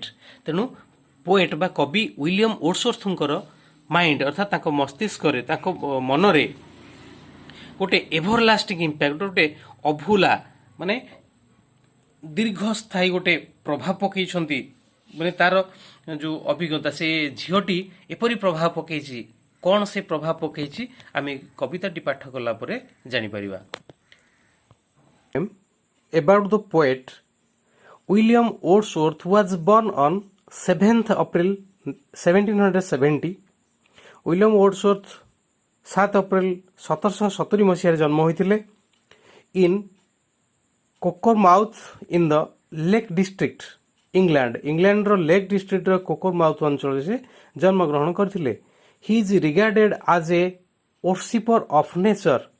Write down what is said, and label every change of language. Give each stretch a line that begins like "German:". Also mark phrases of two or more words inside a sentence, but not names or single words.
Odia: ତେଣୁ ପୋଏଟ୍ ବା କବି ୱିଲିୟମ୍ ୱର୍ଡସୱର୍ଥଙ୍କର ମାଇଣ୍ଡ ଅର୍ଥାତ୍ ତାଙ୍କ ମସ୍ତିଷ୍କରେ, ତାଙ୍କ ମନରେ ଗୋଟେ
English: everlasting impact,
Odia: ଗୋଟେ ଅଭୁଲା ମାନେ ଦୀର୍ଘସ୍ଥାୟୀ ଗୋଟେ ପ୍ରଭାବ ପକାଇଛନ୍ତି। ମାନେ ତାର ଯେଉଁ ଅଭିଜ୍ଞତା, ସେ ଝିଅଟି ଏପରି ପ୍ରଭାବ ପକାଇଛି। କ'ଣ ସେ ପ୍ରଭାବ ପକାଇଛି ଆମେ କବିତାଟି ପାଠ କଲା ପରେ ଜାଣିପାରିବା।
English: About the poet William Wordsworth was born on 7th April 1770. William Wordsworth
Odia: 7 ଏପ୍ରିଲ 1770 ମସିହାରେ ଜନ୍ମ ହୋଇଥିଲେ
English: in Cockermouth in the Lake District
Odia: ଇଂଲଣ୍ଡର ଲେକ୍ ଡିଷ୍ଟ୍ରିକ୍ଟର କୋକରମାଉଥ ଅଞ୍ଚଳରେ ସେ ଜନ୍ମଗ୍ରହଣ କରିଥିଲେ।
English: He is regarded as a worshipper of nature.